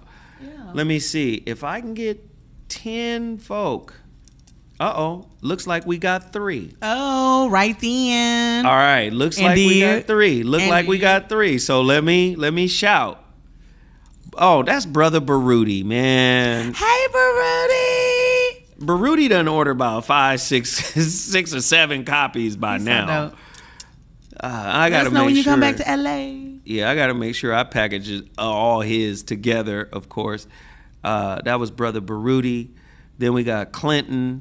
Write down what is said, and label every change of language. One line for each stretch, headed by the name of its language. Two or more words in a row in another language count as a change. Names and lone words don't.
English: Yeah. Let me see if I can get 10 folk. Looks like we got 3. Oh, right then. All right, looks like we got 3. Like we got 3. So let me shout. Oh, that's Brother Baruti, man. Hey, Baruti. Baruti done ordered about 5, 6 or 7 copies by now. I gotta know make when you sure. come back to LA. Yeah, I gotta make sure I package all his together. Of course, that was Brother Baruti. Then we got Clinton.